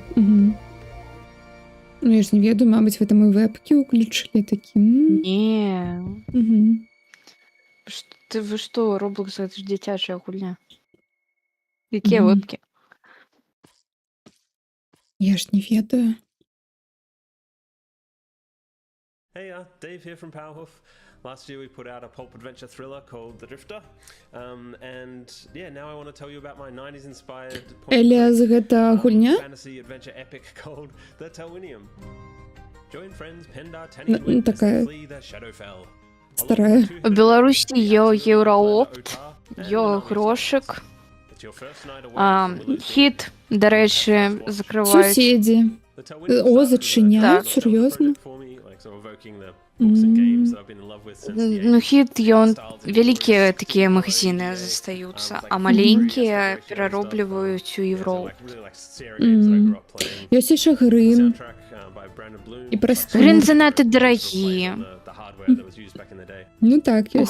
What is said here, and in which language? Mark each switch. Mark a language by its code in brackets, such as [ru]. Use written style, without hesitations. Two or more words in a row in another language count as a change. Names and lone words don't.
[be] Ну, я ж не ведаю, мабыць, вы там і вэбкі ўключылі такім. Не. Вы што, Roblox, гэта ж дзіцячая гульня. Якія вэбкі? Я ж не ведаю. [en] Hey, Dave here from Powerhoof. Last year we put out a pulp adventure thriller called The Drifter. And yeah, now I want to tell you about my 90s inspired [be] Еліас, гэта гульня? [en] fantasy adventure epic called The Telwinium. Join friends Pendar, Tanny, and Wit as [be] такая [en] they flee the Shadowfell. [be] старая. [uk] У Беларусі є Євроопт, є грошик. Хіт, до речі, закривають. Сусіді. О, зачиняють? Серйозно? Ну, хіт, [be] ён вялікія такія магазины застаюцца, а маленькія пераробліваюць у Євроопт. Ёсць яшчэ Грым. І Прастон. Грын занадта дарагі. Ну так, У